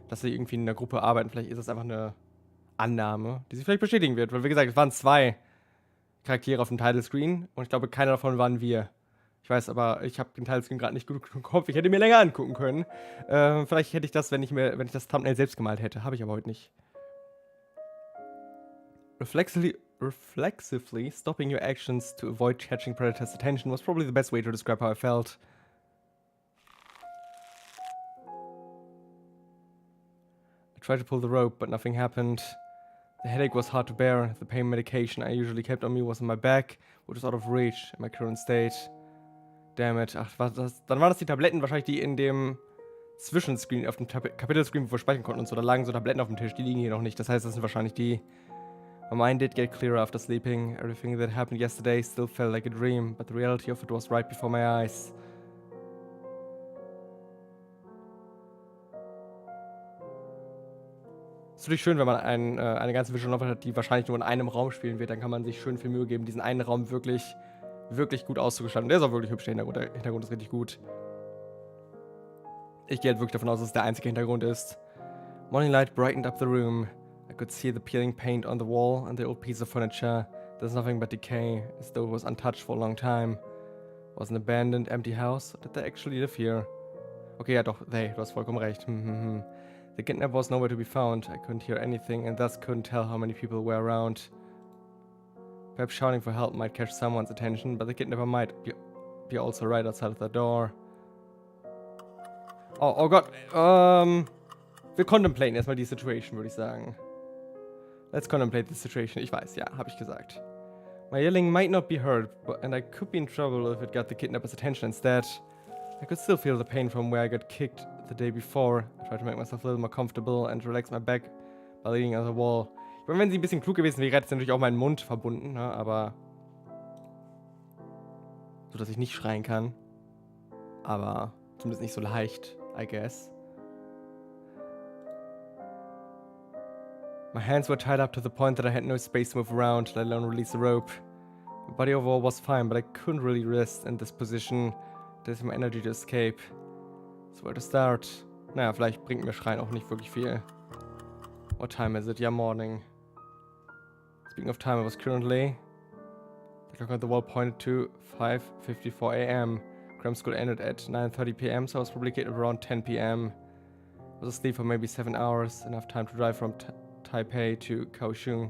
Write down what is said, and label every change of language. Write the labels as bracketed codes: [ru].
[de] Dass sie irgendwie in einer Gruppe arbeiten. Vielleicht ist das einfach eine Annahme, die sie vielleicht bestätigen wird. Weil, wie gesagt, es waren 2 Charaktere auf dem Title Screen und ich glaube, keiner davon waren wir. Ich weiß, aber ich habe den Teilscreen gerade nicht gut im Kopf. Ich hätte mir länger angucken können. Vielleicht hätte ich das, wenn ich das Thumbnail selbst gemalt hätte. Habe ich aber heute nicht. [en] Reflexively stopping your actions to avoid catching predators' attention was probably the best way to describe how I felt. I tried to pull the rope, but nothing happened. The headache was hard to bear. The pain medication I usually kept on me was on my back, which was out of reach in my current state. Damn it. [de] Ach, dann waren das die Tabletten wahrscheinlich, die in dem Zwischenscreen, auf dem Kapitelscreen, wo wir speichern konnten und so. Da lagen so Tabletten auf dem Tisch, die liegen hier noch nicht. Das heißt, das sind wahrscheinlich die. [en] My mind did get clearer after sleeping. Everything that happened yesterday still felt like a dream, but the reality of it was right before my eyes. [de] Es ist natürlich schön, wenn man eine ganze Visual Novel hat, die wahrscheinlich nur in einem Raum spielen wird. Dann kann man sich schön viel Mühe geben, diesen einen Raum wirklich, wirklich gut auszugestalten. Der ist auch wirklich hübsch, der Hintergrund. Der Hintergrund ist richtig gut. Ich gehe halt wirklich davon aus, dass es der einzige Hintergrund ist. [en] Morning light brightened up the room. I could see the peeling paint on the wall and the old piece of furniture. There's nothing but decay, as though it was untouched for a long time. It was an abandoned, empty house. Or did they actually live here? [de] Okay, ja doch, du hast vollkommen recht. [en] The kidnapper was nowhere to be found. I couldn't hear anything and thus couldn't tell how many people were around. Perhaps shouting for help might catch someone's attention, but the kidnapper might be also right outside of the door. [de] Oh Gott, wir contemplaten erstmal die Situation, würde ich sagen. [en] Let's contemplate the situation. [de] Ich weiß, ja, habe ich gesagt. [en] My yelling might not be heard, and I could be in trouble if it got the kidnapper's attention instead. I could still feel the pain from where I got kicked the day before. I tried to make myself a little more comfortable and relax my back by leaning on the wall. [de] Ich meine, wenn sie ein bisschen klug gewesen wäre, hätte sie natürlich auch meinen Mund verbunden, ne? Aber so, dass ich nicht schreien kann. Aber zumindest nicht so leicht, [en] I guess. My hands were tied up to the point that I had no space to move around, let alone release the rope. My body overall was fine, but I couldn't really rest in this position. There's my energy to escape. So where to start? [de] Naja, vielleicht bringt mir Schreien auch nicht wirklich viel. [en] What time is it? Yeah, morning. Speaking of time, it was currently... The clock on the wall pointed to 5:54 a.m. Cram school ended at 9:30 p.m., so I was probably getting around 10 p.m. I was asleep for maybe 7 hours, enough time to drive from Taipei to Kaohsiung.